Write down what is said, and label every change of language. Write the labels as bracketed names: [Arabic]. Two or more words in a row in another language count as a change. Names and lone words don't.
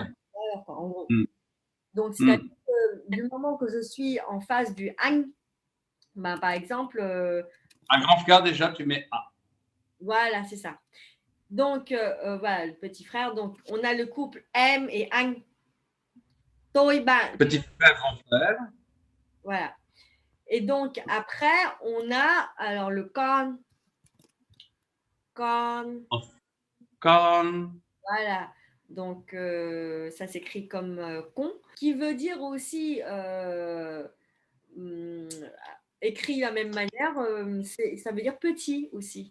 [French] en gros. Mm. Donc, c'est-à-dire que du moment que je suis en face du anh, ben, par exemple, Un grand frère, déjà, tu mets A. voilà, c'est ça. Donc, voilà, le petit frère. Donc, on a le couple em et anh. [Vietnamese] Tôi bạn. [French] Petit frère, grand frère. Voilà. Et donc, après, on a alors le con. Con. Con. Voilà. Donc, ça s'écrit comme con, qui veut dire aussi, écrit de la même manière, ça veut dire petit aussi.